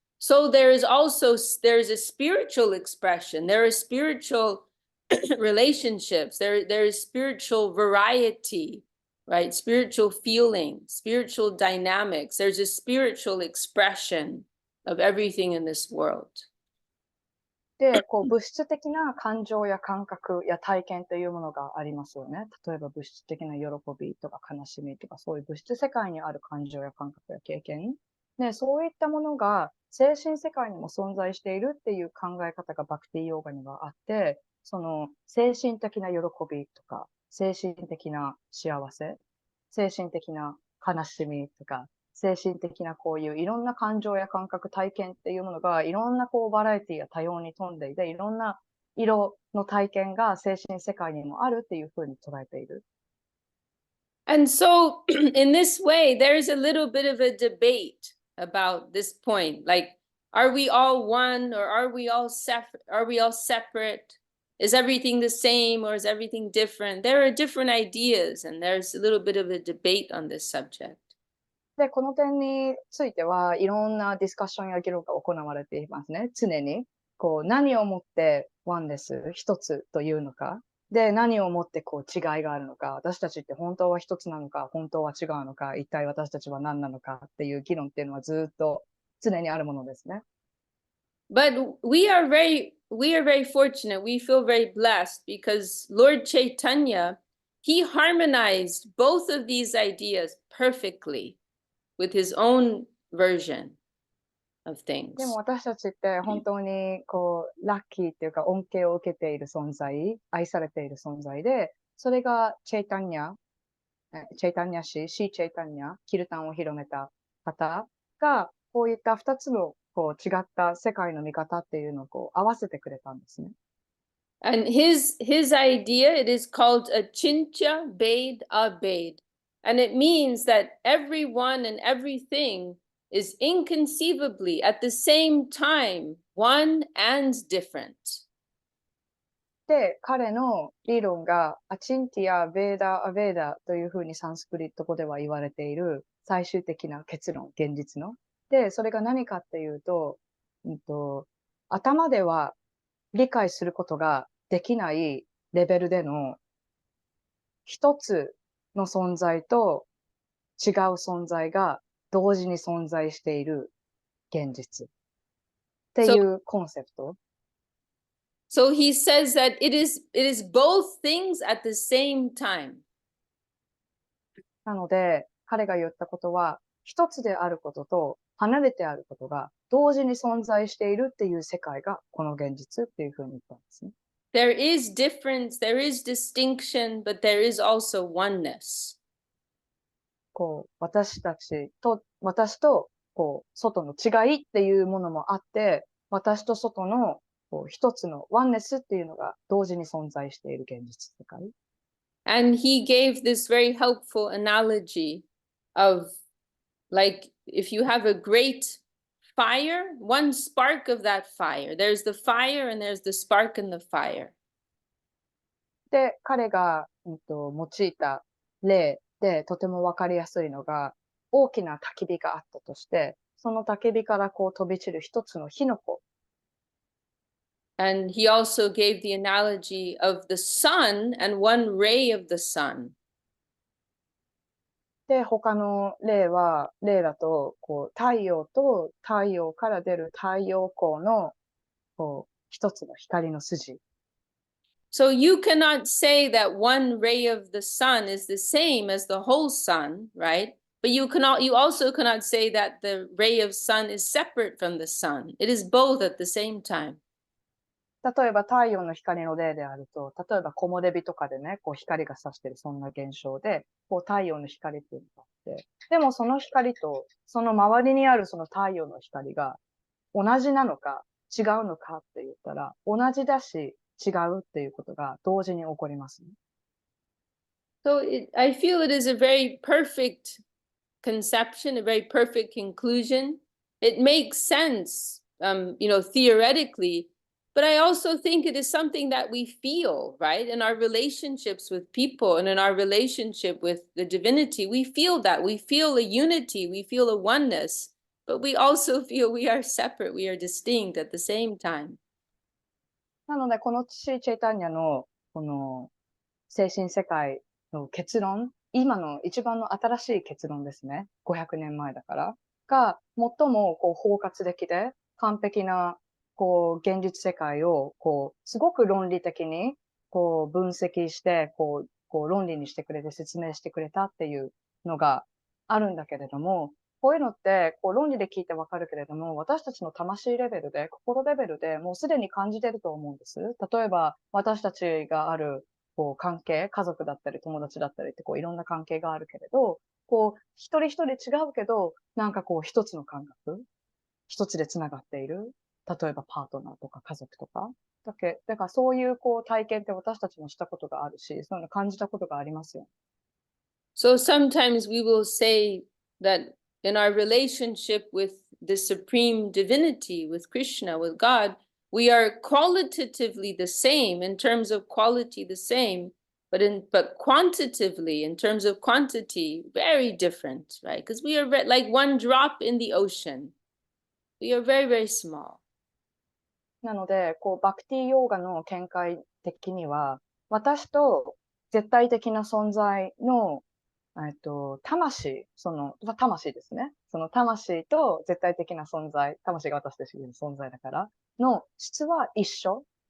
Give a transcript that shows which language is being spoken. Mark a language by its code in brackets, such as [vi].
[en] So there's a spiritual expression, there are spiritual relationships, there's spiritual variety, right? Spiritual feeling, spiritual dynamics. There's a spiritual expression of everything in this world. [ja] で、物質的な感情や感覚や体験というものがありますよね。例えば物質的な喜びとか悲しみとか、そういう物質世界にある感情や感覚や経験。ね、そういったものが精神世界にも存在しているっていう考え方がバクティヨーガにはあって、その精神的な喜びとか、精神的な幸せ、精神的な悲しみとか、精神的なこういういろんな感情や感覚、体験っていうものがいろんなバラエティや多様に富んでいて、いろんな色の体験が精神世界にもあるっていうふうに捉えている。 [en] And so in this way, there's a little bit of a debate about this point. Like, are we all one or are we all separate? Is everything the same or is everything different? There are different ideas and there's a little bit of a debate on this subject. [ja] で、この点についてはいろんなディスカッションや議論が行われていますね。常に。何をもってワンネス、一つというのか。で、何をもって違いがあるのか。私たちって本当は一つなのか、本当は違うのか、一体私たちは何なのかっていう議論っていうのはずっと常にあるものですね。 [en] But we are very fortunate. We feel very blessed because Lord Chaitanya, he harmonized both of these ideas perfectly with his own version of things. [ja] でも私たちって本当にラッキーっていうか恩恵を受けている存在、愛されている存在で、それがチェイタンニャ氏、シーチェイタンニャ、キルタンを広めた方が、こういった二つの違った世界の見方っていうのを合わせてくれたんですね。 [en] And his idea, it is called acintyabhedābheda. And it means that everyone and everything is inconceivably at the same time one and different. [ja] で、彼の理論がアチンティア・ベーダ・アベーダというふうにサンスクリット語では言われている最終的な結論、現実の。で、それが何かっていうと、頭では理解することができないレベルでの一つの存在と違う存在が同時に存在している現実っていうコンセプト。 [en] So he says that it is both things at the same time. [ja] なので、彼が言ったことは、一つであることと離れてあることが同時に存在しているっていう世界がこの現実っていうふうに言ったんですね。 [en] There is difference, there is distinction, but there is also oneness. [ja] 私と外の違いっていうものもあって、私と外の一つのワンネスっていうのが同時に存在している現実世界。 [en] And he gave this very helpful analogy of like if you have a great fire, one spark of that fire, there's the fire and there's the spark in the fire. [ja] で、彼が、用いた例でとてもわかりやすいのが、大きな焚き火があったとして、その焚き火からこう飛び散る一つの火の粉。 [en] And he also gave the analogy of the sun and one ray of the sun. [ja] で、他の例だと、こう、太陽と太陽から出る太陽光の、こう、一つの光の筋。 [en] So you cannot say that one ray of the sun is the same as the whole sun, right? But you also cannot say that the ray of sun is separate from the sun. It is both at the same time. [ja] 例えば太陽の光の例であると、例えば木漏れ日とかでね、こう光が差してるそんな現象で、こう太陽の光っていうのがあって、でもその光と、その周りにあるその太陽の光が同じなのか違うのかって言ったら、同じだし違うっていうことが同時に起こりますね。 [en] So I feel it is a very perfect conception, a very perfect conclusion. It makes sense, theoretically, but I also think it is something that we feel, right? In our relationships with people and in our relationship with the divinity, we feel that. We feel a unity, we feel a oneness, but we also feel we are separate, we are distinct at the same time. [ja] なので、このチェイタンニャの、この精神世界の結論、今の一番の新しい結論ですね。 500年前だから。が、最もこう包括的で完璧なこう現実世界をこうすごく論理的にこう分析してこう論理にしてくれて説明してくれたっていうのがあるんだけれども、こういうのってこう論理で聞いてわかるけれども、私たちの魂レベルで、心レベルでもうすでに感じてると思うんです。例えば私たちがあるこう関係、家族だったり友達だったりってこういろんな関係があるけれど、こう一人一人違うけど、なんかこう一つの感覚、一つでつながっている。例えばパートナーとか家族とか。だからそういうこう体験って私たちもしたことがあるし、そういうの感じたことがありますよ。 [en] So sometimes we will say that in our relationship with the supreme divinity, with Krishna, with God, we are qualitatively the same in terms of quality, the same, but quantitatively in terms of quantity, very different, right? Because we are like one drop in the ocean. We are very, very small. [ja] なので、こうバクティヨーガの見解的には、私と絶対的な存在の魂、魂ですね。その魂と絶対的な存在、魂が私たちの存在だから、の質は一緒。